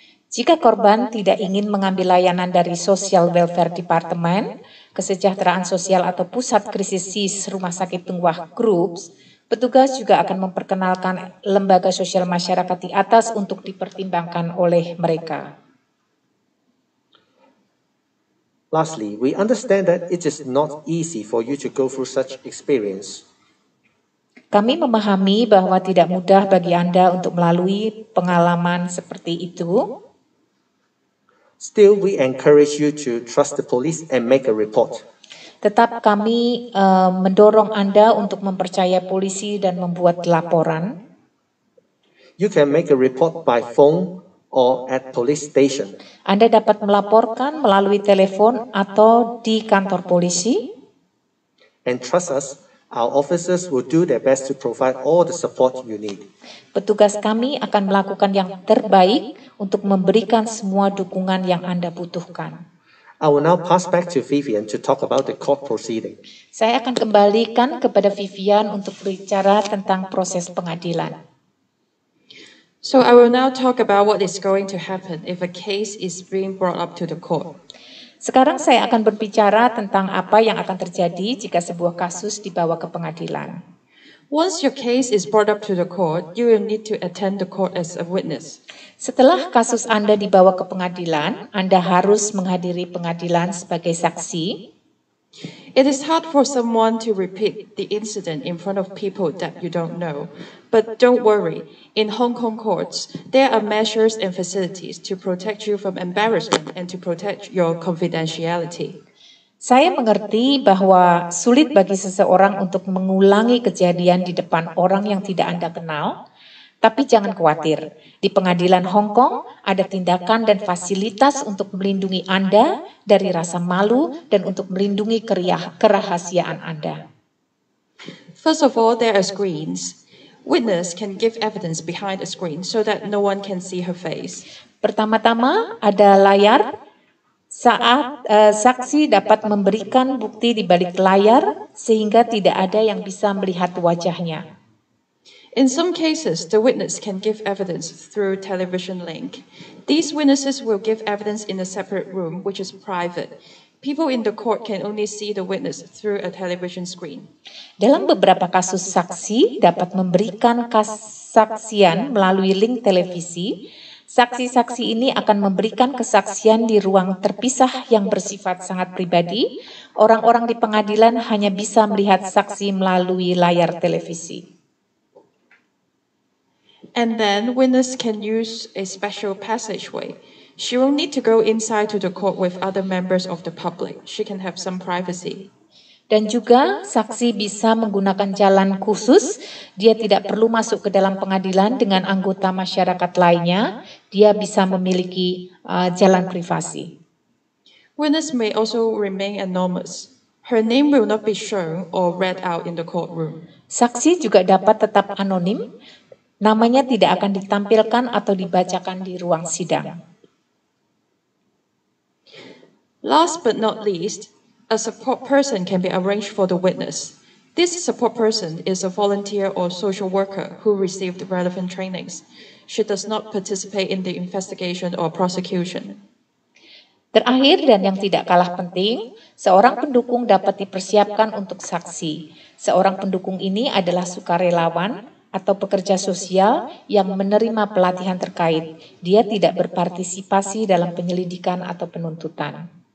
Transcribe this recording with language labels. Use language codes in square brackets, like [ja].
[id] Jika korban tidak ingin mengambil layanan dari Social Welfare Department, Kesejahteraan Sosial atau Pusat Krisis SIS Rumah Sakit Donghua Groups, petugas juga akan memperkenalkan lembaga sosial masyarakat di atas untuk dipertimbangkan oleh mereka. [en] Lastly, we understand that it is not easy for you to go through such experience. [id] Kami memahami bahwa tidak mudah bagi Anda untuk melalui pengalaman seperti itu. [en] Still, we encourage you to trust the police and make a report. [id] Tetap kami mendorong Anda untuk mempercaya polisi dan membuat laporan. [en] You can make a report by phone or at police station. [id] Anda dapat melaporkan melalui telepon atau di kantor polisi. [en] And trust us, our officers will do their best to provide all the support you need. [id] Petugas kami akan melakukan yang terbaik untuk memberikan semua dukungan yang Anda butuhkan. [en] I will now pass back to Vivian to talk about the court proceeding. [id] Saya akan kembalikan kepada Vivian untuk berbicara tentang proses pengadilan. [en] So I will now talk about what is going to happen if a case is being brought up to the court. [id] Sekarang saya akan berbicara tentang apa yang akan terjadi jika sebuah kasus dibawa ke pengadilan. [en] Once your case is brought up to the court, you will need to attend the court as a witness. [id] Setelah kasus Anda dibawa ke pengadilan, Anda harus menghadiri pengadilan sebagai saksi. [en] It is hard for someone to repeat the incident in front of people that you don't know. But don't worry, in Hong Kong courts, there are measures and facilities to protect you from embarrassment and to protect your confidentiality. [id] Saya mengerti bahwa sulit bagi seseorang untuk mengulangi kejadian di depan orang yang tidak Anda kenal, tapi jangan khawatir. Di pengadilan Hong Kong ada tindakan dan fasilitas untuk melindungi Anda dari rasa malu dan untuk melindungi kerahasiaan Anda. [en] First of all, there are screens. Witness can give evidence behind a screen so that no one can see her face. [id] Pertama-tama ada layar. Saat saksi dapat memberikan bukti di balik layar sehingga tidak ada yang bisa melihat wajahnya. [en] In some cases, the witness can give evidence through television link. These witnesses will give evidence in a separate room, which is private. People in the court can only see the witness through a television screen. [id] Dalam beberapa kasus saksi dapat memberikan kesaksian melalui link televisi, Saksi-saksi ini akan memberikan kesaksian di ruang terpisah yang bersifat sangat pribadi. Orang-orang di pengadilan hanya bisa melihat saksi melalui layar televisi. [en] And then witness can use a special passageway. She will need to go inside to the court with other members of the public. She can have some privacy. [id] Dan juga saksi bisa menggunakan jalan khusus. Dia tidak perlu masuk ke dalam pengadilan dengan anggota masyarakat lainnya. Dia bisa memiliki jalan privasi. [en] Witness may also remain anonymous. Her name will not be shown or read out in the courtroom. [id] Saksi juga dapat tetap anonim. Namanya tidak akan ditampilkan atau dibacakan di ruang sidang. [en] Last but not least, a support person can be arranged for the witness. This support person is a volunteer or social worker who received relevant trainings. She does not participate in the investigation or prosecution. [id] Terakhir dan yang tidak kalah penting, seorang pendukung dapat dipersiapkan untuk saksi. Seorang pendukung ini adalah sukarelawan atau pekerja sosial yang menerima pelatihan terkait. Dia tidak berpartisipasi dalam penyelidikan atau penuntutan.